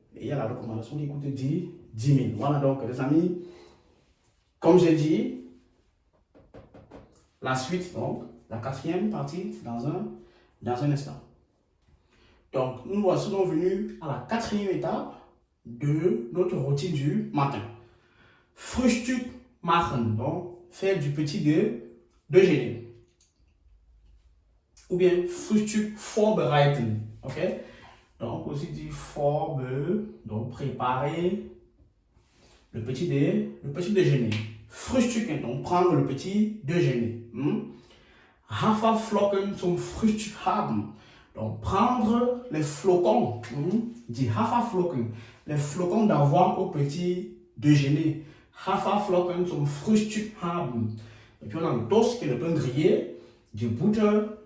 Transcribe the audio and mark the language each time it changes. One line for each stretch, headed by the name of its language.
French: Et il y a la recommandation qui coûte 10 000. Voilà donc les amis, comme j'ai dit, la suite, donc la 4e partie dans un instant. Donc nous voici donc venus à la 4e étape de notre routine du matin.
German: Frühstück machen,
French: donc faire du petit déjeuner.
German: Ou bien Frühstück vorbereiten. Ok?
French: Donc, aussi dit donc préparer le petit déjeuner. Frühstücken, donc prendre le petit déjeuner.
German: Haferflocken zum Frühstück haben.
French: Donc, prendre les flocons.
German: Die Haferflocken.
French: Les flocons d'avoine au petit déjeuner.
German: Haferflocken zum Frühstück haben.
French: Et puis, on a le toast qui est le pain grillé, du butter.